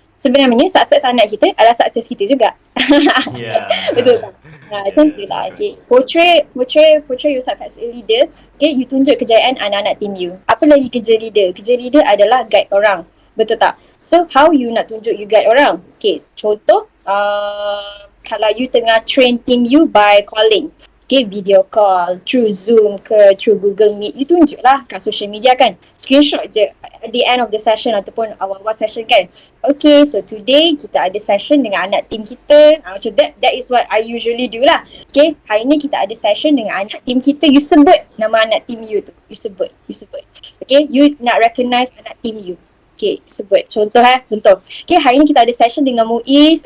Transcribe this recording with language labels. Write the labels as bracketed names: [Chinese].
[Malay] Sebenarnya sukses anak kita adalah sukses kita juga. Betul tak? Macam tu lah. Okay. [English] Portray yourself as a leader. [Malay] Okay, you tunjuk kejayaan anak-anak team you. Apa lagi kerja leader? Kerja leader adalah guide orang. Betul tak? So, how you nak tunjuk you guide orang? Okay, contoh, kalau you tengah train team you by calling. [English] Okay, video call, through Zoom ke, through Google Meet, you tunjuk lah kat social media kan. Screenshot je at the end of the session ataupun awal-awal session kan. [Malay] Okay, so today kita ada session dengan anak team kita. [English] Macam that is what I usually do lah. [Malay] Okay, hari ni kita ada session dengan anak team kita. You sebut nama anak team you tu. You sebut. Okay, you nak recognize anak team you. Okay, sebut. Contoh. Okay, hari ni kita ada session dengan Muiz.